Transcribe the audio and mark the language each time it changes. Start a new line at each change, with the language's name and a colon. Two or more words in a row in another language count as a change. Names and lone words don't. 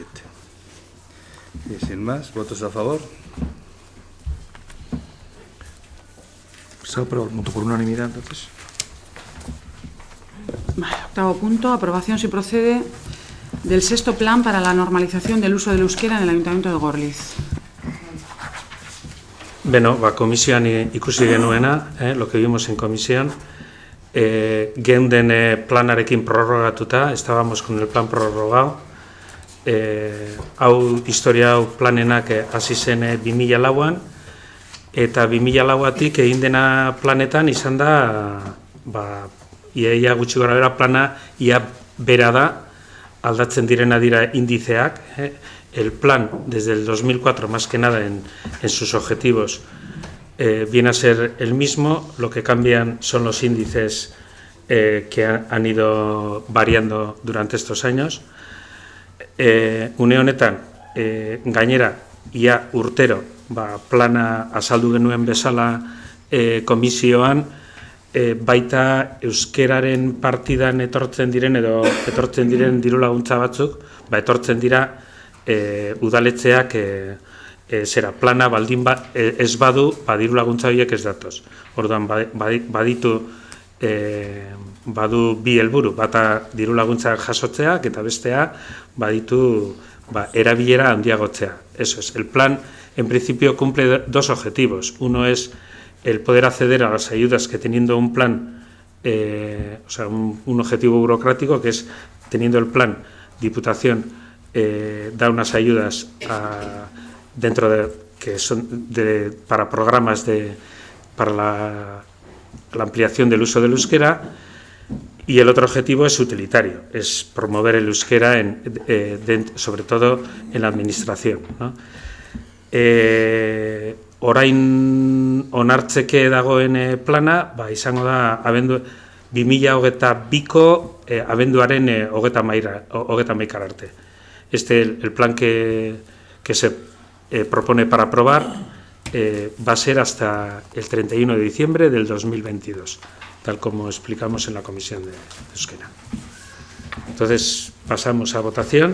Spanish: Y sin más, ¿votos a favor? Se ha aprobado el punto por unanimidad, entonces. Vale, octavo punto, aprobación si procede del sexto plan para la normalización del uso del euskera en el Ayuntamiento de Gorliz.
Basque: Beno, komisioan ikusi genuena,
Spanish: lo que vimos en comisión,
Basque: geunden planarekin prorrogatuta,
Spanish: estábamos con el plan prorrogado,
Basque: historia hau planenak hasi zen 2004an, eta 2004atik egin dena planetan izan da, ia gutxi gorabehera plana ia bera da, aldatzen direna dira indizeak,
Spanish: El plan, desde el 2004, más que nada en sus objetivos, viene a ser el mismo. Lo que cambian son los índices que han ido variando durante estos años.
Basque: Une honetan, gainera, ia urtero, plana azaldu genuen bezala komisioan, baita euskeraren partidan etortzen diren edo etortzen diren diru laguntza batzuk, etortzen dira udaletzeak zera plana baldin ez badu, diru laguntza horiek ez datoz. Orduan, badu bi helburu, bata diru laguntza jasotzeak eta bestea baditu erabilera handiagotzea.
Spanish: Eso es, el plan en principio cumple dos objetivos. Uno es el poder acceder a las ayudas que teniendo un plan, o sea, un objetivo burocrático que es teniendo el plan, Diputación da unas ayudas dentro de que son para programas para la ampliación del uso del euskera, y el otro objetivo es utilitario, es promover el euskera sobre todo en la administración, ¿no?
Basque: Orain onartzeke dagoen plana, izango da 2022ko abenduaren 31 arte.
Spanish: El plan que se propone para aprobar va a ser hasta el 31 de diciembre del 2022, tal como explicamos en la Comisión de Euskera. Entonces, pasamos a votación.